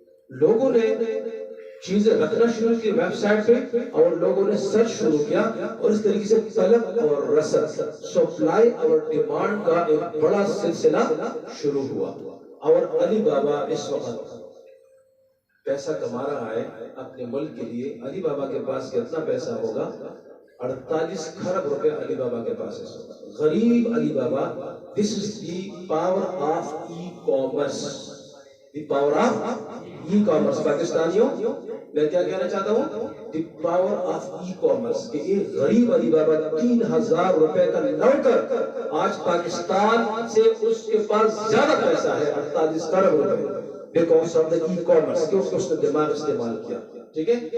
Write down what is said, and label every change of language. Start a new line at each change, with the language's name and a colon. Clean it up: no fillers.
Urdu: لوگوں نے چیزیں رکھنا شروع کی ویب سائٹ پہ اور لوگوں نے سرچ شروع کیا اور اس طریقے سے طلب اور رسد, سپلائی اور ڈیمانڈ کا ایک بڑا سلسلہ شروع ہوا. اور علی بابا اس وقت پیسہ کما رہا ہے اپنے ملک کے لیے. علی بابا کے پاس کتنا پیسہ ہوگا؟ 48 کھرب روپے علی بابا کے پاس ہے. غریب علی بابا.
English: This is the power of e-commerce. The power of e-commerce.
Urdu: پاکستانیوں میں کیا کہنا چاہتا ہوں؟
English: The power of e-commerce.
Urdu: کہ ایک غریب علی بابا 3000 روپے کا نوکر آج پاکستان سے اس کے پاس زیادہ پیسہ ہے 48 کھرب روپے.
English: Because of the e-commerce.
Urdu: کہ اس نے دماغ استعمال کیا. ٹھیک ہے.